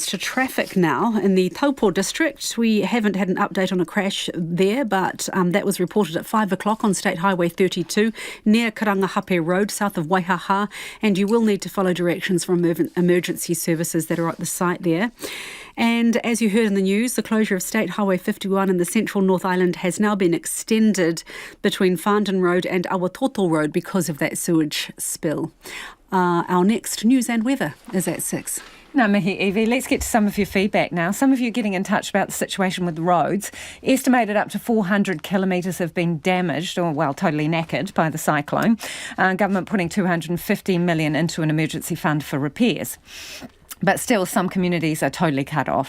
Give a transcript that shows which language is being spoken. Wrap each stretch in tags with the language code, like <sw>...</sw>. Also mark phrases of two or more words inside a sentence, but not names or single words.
<en>To traffic now in the Taupo district. We haven't had an update on a crash there, but that was reported at 5 o'clock on State Highway 32 near Karangahape Road, south of Waihaha, and you will need to follow directions from emergency services that are at the site there. And as you heard in the news, the closure of State Highway 51 in the central North Island has now been extended between Farndon Road and Aotearoa Road because of that sewage spill. Our next news and weather is at 6.</en> <mi>Ngā mihi, Evie.</mi> <en>Let's get to some of your feedback now. Some of you getting in touch about the situation with the roads. Estimated up to 400 kilometres have been damaged, or, well, totally knackered by the cyclone. Government putting $250 million into an emergency fund for repairs. But still, some communities are totally cut off.</en>